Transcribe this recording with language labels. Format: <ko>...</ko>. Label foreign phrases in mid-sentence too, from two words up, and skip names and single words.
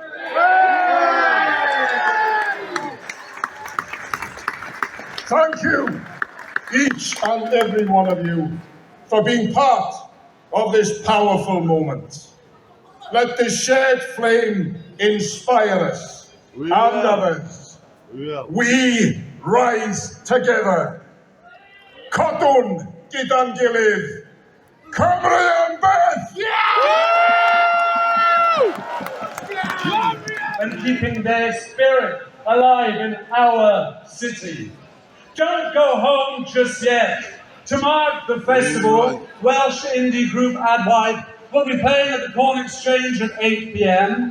<en>Thank you, each and every one of you, for being part of this powerful moment. Let this shared flame inspire us and others. We rise together.</en> <cy>Codwn gyda'n gilydd. Cymru yn beth!</cy> <en>And keeping their spirit alive in our city. Don't go home just yet. To mark the festival, Welsh indie group Adwaith will be playing at the Corn Exchange at 8 p.m.</en>